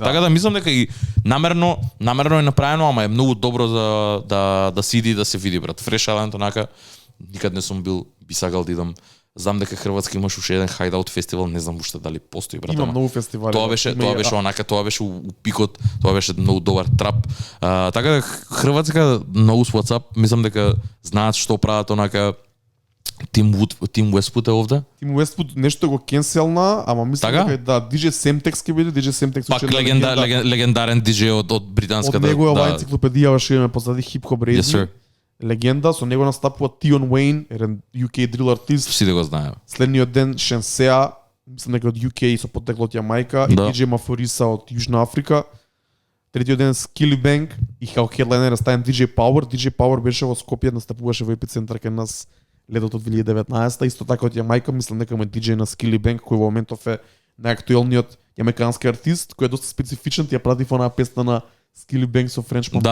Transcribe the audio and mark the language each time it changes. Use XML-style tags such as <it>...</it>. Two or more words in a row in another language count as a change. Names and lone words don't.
<mk>Така да мислам дека и намерно е направено, ама е многу добро за да се иди да се види, брат. Fresh Island онака никад не сум бил, би сакал да идам. Знам дека Хрватска имаш уште еден хајдаут фестивал, не знам уште дали постои, брат. Има ама многу фестивали. Тоа беше онака, тоа беше у пикот, тоа беше многу добар трап. Така да Хрватска</mk> <en>knows what's up,</en> <mk>мислам дека знаат што прават онака. Тим Уестпут е овде? Тим Уестпут нешто го кенселна, ама мислам Така? дека DJ Semtex ќе биде, DJ Semtex Пак легендарен диџеј од британската. Од негова енциклопедија беше имаме позади хип-хоп рейзи.</mk> <en>Yes, sir.</en> <mk>Легенда, со него настапува Tion Wayne, еден</mk> <en>UK drill</en> <mk>артист. Сите го знаеме. Следниот ден Шенсеа, мислам дека од UK со поттекло од Јамајка, Да. и DJ Мафориса од Јужна Африка. Третиот ден Skilly Bang и као хедлайнер ставен DJ Power. DJ Power беше во Скопје, настапуваше во епицентар кај нас летото 2019, исто така од Јамајка, мислам дека му е DJ на Skilly Bang, кој во моментов е најактуелниот јамајкански артист, кој е доста специфичен, ти ја прати во онаа песна на Skilly Bang со French Pop.</mk>